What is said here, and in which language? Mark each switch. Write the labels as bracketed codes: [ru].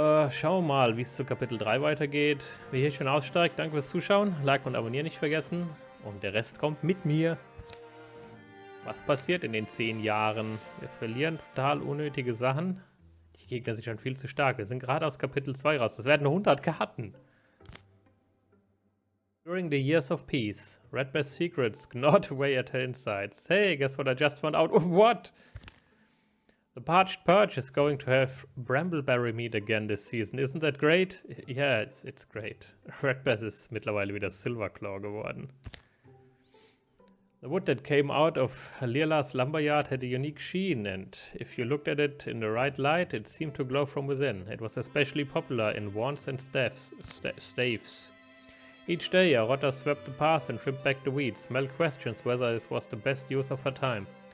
[de] Schauen wir mal, wie es zu Kapitel 3 weitergeht. Wer hier schon aussteigt, danke fürs Zuschauen. Like und Abonnieren nicht vergessen. Und der Rest kommt mit mir. Was passiert in den 10 Jahren? Wir verlieren total unnötige Sachen. Die Gegner sind schon viel zu stark. Wir sind gerade aus Kapitel 2 raus. Das werden 100 Karten. [en] During the years of peace, Redbare's secrets gnawed away at her insides. Hey, guess what I just found out? What? The Parched Perch is going to have Brambleberry meat again this season. Isn't that great? Yeah, it's great. [de] Redbare ist mittlerweile wieder Silverclaw geworden. [en] The wood that came out of Lirla's lumberyard had a unique sheen, and if you looked at it in the right light, it seemed to glow from within. It was especially popular in wands and staves. Each day, Arotta swept the path and trimmed back the weeds. Mel questions whether this was the best use of her time.